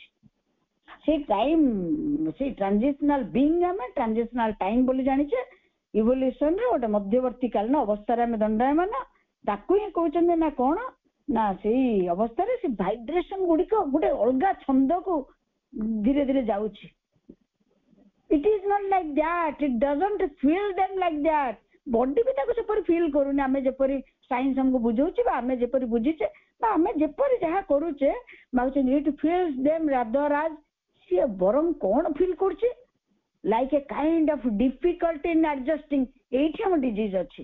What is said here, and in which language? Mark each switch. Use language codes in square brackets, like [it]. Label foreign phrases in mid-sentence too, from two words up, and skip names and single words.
[or] ସେଇ ଟାଇମ, ସେଇ [en] transitional being [or] ଆମେ [en] transitional time [or] ବୋଲି ଜାଣିଛେ। ଇଭଲ୍ୟୁସନ ର ଗୋଟେ ମଧ୍ୟବର୍ତ୍ତୀ କାଳୀନ ଅବସ୍ଥାରେ ଆମେ ଦଣ୍ଡାୟମାନ, ତାକୁ ହିଁ କହୁଛନ୍ତି ନା କଣ ନା ସେଇ ଅବସ୍ଥାରେ ସେ ଭାଇବ୍ରେସନ ଗୁଡିକ ଗୋଟେ ଅଲଗା ଛନ୍ଦକୁ ଧୀରେ ଧୀରେ ଯାଉଛି। [en] It is not like that. It doesn't feel them like that. [or] ବଡି ବି ତାକୁ ସେପରି ଫିଲ୍ କରୁନି। ଆମେ ଯେପରି ସାଇନ୍ସ ଆମକୁ ବୁଝଉଛି ବା ଆମେ ଯେପରି ବୁଝିଛେ ବା ଆମେ ଯେପରି ଯାହା କରୁଛେ ଭାବୁଛନ୍ତି [en] it feels them rather as, [or] ସିଏ ବରଂ କଣ ଫିଲ୍ କରୁଛି [en] like a kind of difficulty in adjusting. [or] ଏଇଠି ଆମ ଡିଜିଜ୍ ଅଛି।